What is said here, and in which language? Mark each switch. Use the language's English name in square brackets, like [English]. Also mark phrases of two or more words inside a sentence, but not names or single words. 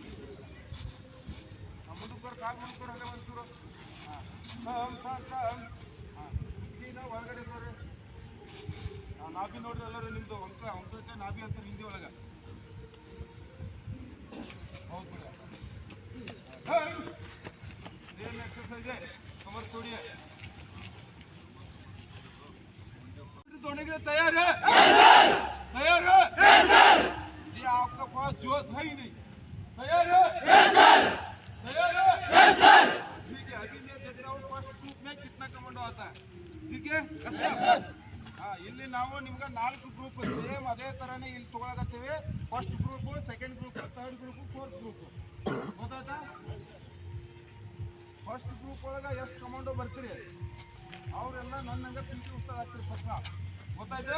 [Kannada] ಮುಂದಕ್ಕೆ ಕಾಲು ಮುಂದ್ಕೊಂಡು ಹಾಗೆ ಒಂಚೂರು ಈಗ ಹೊರಗಡೆ ನೋಡ್ರಿ, ನಾಭಿ ನೋಡ್ರಿ ಎಲ್ಲರೂ ನಿಮ್ದು ಅಂಕಕ್ಕೆ ನಾಭಿ ಅಂತಾರೆ ಹಿಂದಿ ಒಳಗೆ. ಹೌದು ಬಿಡ, ಏನು [Hindi] एक्सरसाइज कमर तोड़िए. तोड़ने के लिए तैयार है? तैयार है? जी आपका पास जोश है ही नहीं. तैयार है? तैयार है? ठीक है, अभी मैं देख रहा हूँ [English] first group [Hindi] में कितना कमांडो आता है. ठीक है, हाँ, [Kannada] ಇಲ್ಲಿ ನಾವು ನಿಮ್ಗೆ 4 [English] group same [Kannada] ಅದೇ ತರನೇ ಇಲ್ಲಿ ತಗೊಳಕತ್ತೀವಿ. [English] first group, second group, third group, fourth group. [Kannada] ಗೊತ್ತಾಯ್ತಾ? [English] first group [Kannada] ಒಳಗೆ ಎಷ್ಟು ಕಮಾಂಡೋ ಬರ್ತೀರಿ ಅವರೆಲ್ಲ ನನ್ನಂಗೆ PT ಉತ್ಸಾಹ ಆಗ್ತೀರಿ ಫಸ್ಟ್. ಗೊತ್ತಾಯ್ತು?